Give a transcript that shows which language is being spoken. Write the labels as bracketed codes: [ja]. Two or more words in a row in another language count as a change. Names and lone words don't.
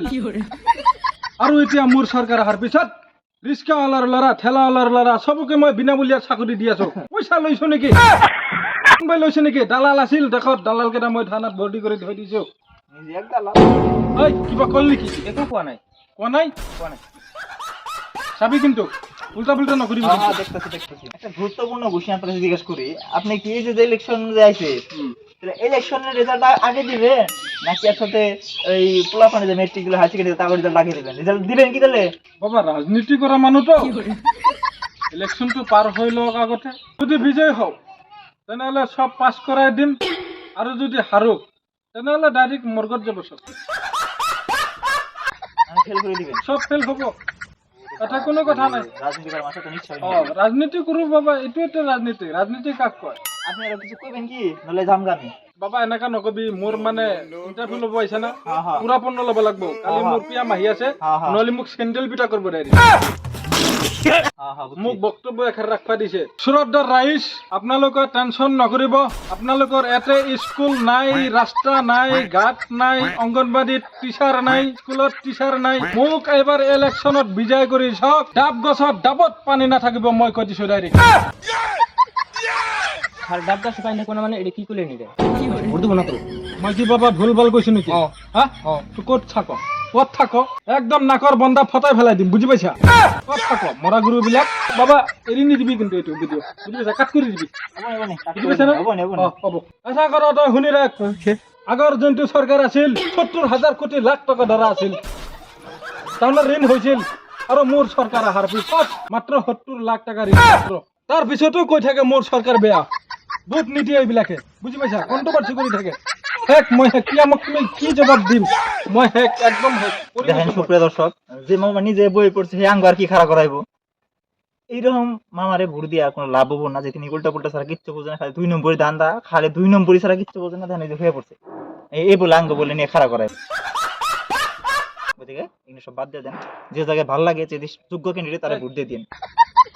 [as] আৰু এতিয়া মোৰ চৰকাৰ অহাৰ পিছত ৰিক্সাৱালাৰ ল'ৰা ঠেলাৱালাৰ ল'ৰা চবকে মই বিনামূলীয়া চাকৰি দি আছো। পইচা লৈছো নেকি? কোনোবাই লৈছে নেকি? দালাল আছিল দেখত, দালাল কেইটা মই থানাত ভৰ্তি কৰি থৈ দিছো। ঐ কিবা কল নেকি? একো কোৱা নাই। কোৱা নাই? কোৱা নাই। চাবি কিন্তু উল্টা পুল্টা নকৰিবি। [bn] দেখতেছি দেখতেছি একটা গুরুত্বপূর্ণ ঘোষণা আপনাকে জিজ্ঞেস করি, আপনি কি এই যে ইলেকশন যে আইছে ইলেকশনের রেজাল্ট আগে দিবেন নাকি একসাথে এই পোলাপানে যে মেট্রিক গুলো [en] high secondary [bn] তার রেজাল্ট আগে দিবেন? রেজাল্ট দিবেন কি তাহলে? [as] বাবা রাজনীতি কৰা মানুহ তো ইলেকশনটো পাৰ হৈ লওক আগতে। যদি বিজয় হও তেনেহলে সব পাস কৰাই দিম, আৰু যদি হাৰো তেনেহলে ডাইরেক্ট মর্গত যাব সব। [bn] ফেল করে দিবেন? [as] সব ফেল হব, এটা কোনো কথা নাই। [bn] রাজনীতি করার মাসে তো নিশ্চয় [as] রাজনীতি কৰো বাবা, এইটোৱেতো ৰাজনীতি। ৰাজনীতি কাক কয়? [bn] আপনি আর কিছু কইবেন কি নলে জামগামি? [as] বাবা এনেকা নকবি, মোৰ মানে ইন্টারভিউ ল'ব আহিছে না, [bn] হ্যাঁ, হ্যাঁ। [as] পুৰা পূৰ্ণ ল'ব লাগব। কালি মোৰ পিয়াম আহি আছে, [bn] হ্যাঁ, হ্যাঁ। [as] নহলে মোক চেন্ডেল পিটা কৰিব ডাইরেক্ট। মোক বক্তব্য এখান রাখবা দিছে। শ্রদ্ধা রাইজ, আপোনালোকে টেনশন নকৰিব। আপোনালোকৰ এতে স্কুল নাই, ৰাস্তা নাই, ঘাট নাই, অংগনবাড়ীত টিচাৰ নাই, স্কুলত টিচাৰ নাই। মোক এবাৰ ইলেকশ্যনত বিজয় কৰি চাওক, ডাব গছত ডাবত পানী নাথাকিব মই কৈ দিছো ডাইরেক্ট। [bn] আর ডাব গাছ পাইলে কোন মানে এটা কি করে নিবে? উর্দু বনা তো [as] মই কি বাবা ভুল ভাল কৈছো নেকি? হ্যাঁ তুই ক'ত থাক? ক'ত থাক? একদম নাকৰ বন্ধা ফটাই ফেলাই দিম বুঝি পাইছা। ক'ত থাক মৰা গুৰু বিলাক বাবা এৰি নিদিবি কিন্তু এইটো ভিডিঅ' বুঝি পাইছা, কাট কৰি দিবি বুঝি পাইছা না? হ'ব আশা কৰ তই শুনি ৰাখ। আগৰ যোনটো চৰকাৰ আছিল 70,000 কোটি লাখ টকা ধৰা আছিল, তাৰমানে ঋণ হৈছিল। আৰু মোৰ চৰকাৰ অহাৰ পিছত মাত্ৰ 70 লাখ টকা ঋণ মাত্ৰ। তাৰ পিছতো কৈ থাকে মোৰ চৰকাৰ বেয়া, ভোট নিদিয়ে এইবিলাকে বুঝি পাইছা, কন্ট্রোভার্সি কৰি থাকে। হেক মই হেক কিয়ামক তুমি কি জবাব দিম? মই হেক একদম হেক। [bn] দেখেন সুপ্রিয় দর্শক, যে মামা নিজে বই পড়ছে হে আঙ্গ আর কি খাড়া করাইবো? এইরকম মামারে ভোট দিয়া কোনো লাভ হবো না, যে তিনি উল্টা পুল্টা ছাড়া কিচ্ছু বোঝে না, খালি 2 নম্বরই ধান্দা, খালি 2 নম্বরই ছাড়া কিচ্ছু বোঝে না। ধান হয়ে পড়ছে এই বলে আঙ্গ বলে নিয়ে খাড়া করাইবো। গতিকে এগুলো সব বাদ দিয়ে দেন, যে জায়গায় ভালো লাগে যে যোগ্য ক্যান্ডিডেট তারা ভোট দিয়ে দিন।